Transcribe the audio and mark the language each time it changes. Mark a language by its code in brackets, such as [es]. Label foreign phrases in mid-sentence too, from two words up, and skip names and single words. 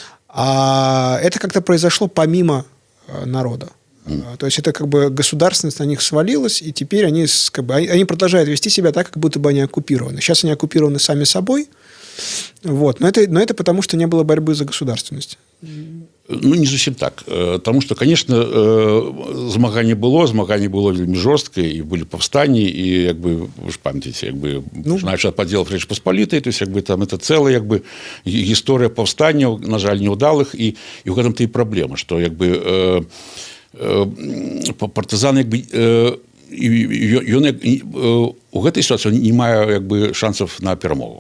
[ru] А это как-то произошло помимо народа. То есть это как бы государственность на них свалилась, и теперь они, как бы, они продолжают вести себя так, как будто бы они оккупированы. Сейчас они оккупированы сами собой. Вот. Но это потому, что не было борьбы за государственность. [be] Ну, не зусім так. [ru] Тому что, конечно, [be] змаганне было вельмі жорсткае, і былі паўстанні, і, як бы, вы ж памятаеце, як бы, пачынаючы ад падзелаў Рэчы Паспалітай, [ru] то есть, [be] як бы, там, это цэлая, як бы, гісторыя паўстанняў, на жаль, неўдалых, і ў гэтым-то і праблема, што, як бы, партызан, як бы, ён у гэтай ситуации не мае, як бы, шансов на перамогу.